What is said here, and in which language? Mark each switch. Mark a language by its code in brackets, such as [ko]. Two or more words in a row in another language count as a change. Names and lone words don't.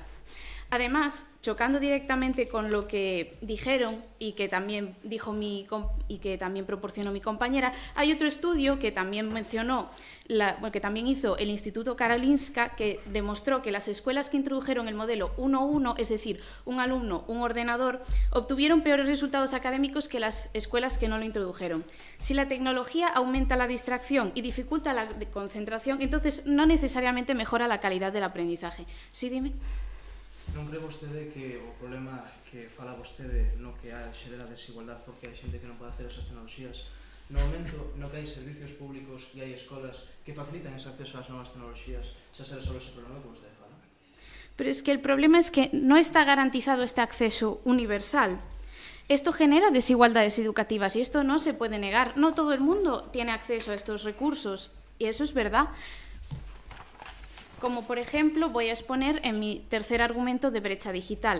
[es] Además, chocando directamente con lo que dijeron y que también proporcionó mi compañera, hay otro estudio que también que también hizo el Instituto Karolinska, que demostró que las escuelas que introdujeron el modelo 1-1, es decir, un alumno, un ordenador, obtuvieron peores resultados académicos que las escuelas que no lo introdujeron. Si la tecnología aumenta la distracción y dificulta la concentración, entonces no necesariamente mejora la calidad del aprendizaje. Sí, dime. [gl] Non cree vostede que o problema que fala vostede no que xera a desigualdade porque hai xente que non pode acceder a esas tecnoloxías, no momento no que hai servicios públicos e hai escolas que facilitan ese acceso ás novas tecnoloxías, xa se resolve ese problema que vostede fala? [es] Pero es que el problema es que no está garantizado este acceso universal. Esto genera desigualdades educativas y esto no se puede negar. No todo el mundo tiene acceso a estos recursos y eso es verdad. Como, por ejemplo, voy a exponer en mi tercer argumento de brecha digital.